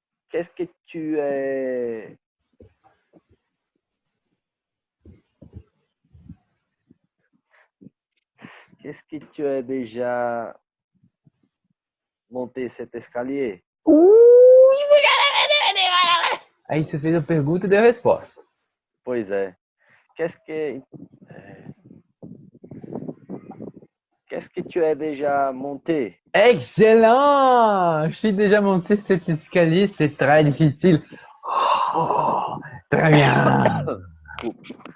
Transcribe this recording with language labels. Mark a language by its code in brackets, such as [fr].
[fr] Qu'est-ce que tu es... Qu'est-ce que tu as déjà monté cet escalier? [pt] Aí você fez a pergunta e deu a resposta. Pois é. [fr] Qu'est-ce que qu'est-ce que tu as déjà monté? Excellent! Je suis déjà monté cet escalier, c'est très difficile. Oh, très bien. [pt] Desculpe.